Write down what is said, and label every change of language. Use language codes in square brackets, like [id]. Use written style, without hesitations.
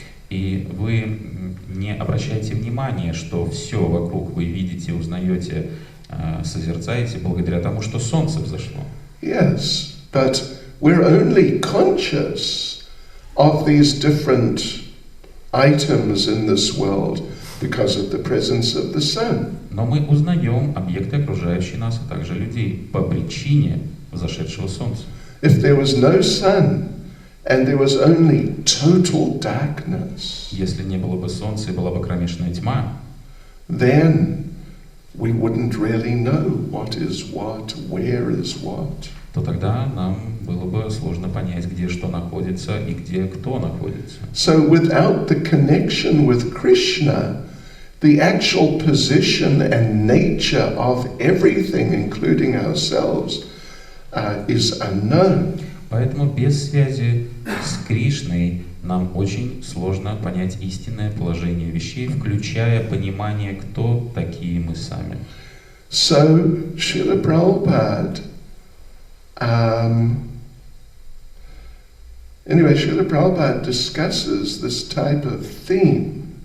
[ru] И вы не обращаете внимания, что все вокруг вы видите, узнаете, созерцаете благодаря тому, что солнце взошло. [en] Yes, but we're only conscious of these different items in this world because of the presence of the sun. [ru] Но мы узнаем объекты, окружающие нас, а также людей, по причине взошедшего солнца. [en] If there was no sun and there was only total darkness, [ru] если не было бы солнца и была бы кромешная тьма, [en] then we wouldn't really know what is what, where is what. [ru] то тогда нам было бы сложно понять, где что находится и где кто находится. [en] So without the connection with Krishna, the actual position and nature of everything, including ourselves, is unknown. [ru] Поэтому без связи с Кришной нам очень сложно понять истинное положение вещей, включая понимание, кто такие мы сами. [en] So Srila Prabhupada, Srila Prabhupada discusses this type of theme.